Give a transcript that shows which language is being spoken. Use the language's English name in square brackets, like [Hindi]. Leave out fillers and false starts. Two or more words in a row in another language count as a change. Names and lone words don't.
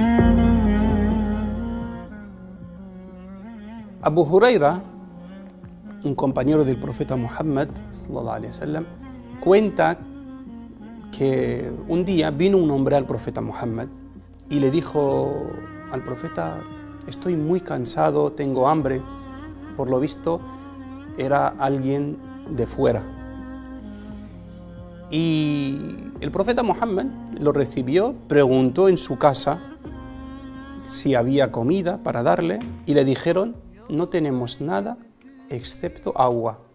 [Spanish] Abu Huraira un compañero del profeta Muhammad, [Arabic] صلى الله عليه وسلم, [Spanish] cuenta que un día vino un hombre al profeta Muhammad y le dijo al profeta: estoy muy cansado, tengo hambre. Por lo visto era alguien de fuera. Y el profeta Muhammad lo recibió, preguntó en su casa si había comida para darle y le dijeron: no tenemos nada excepto agua.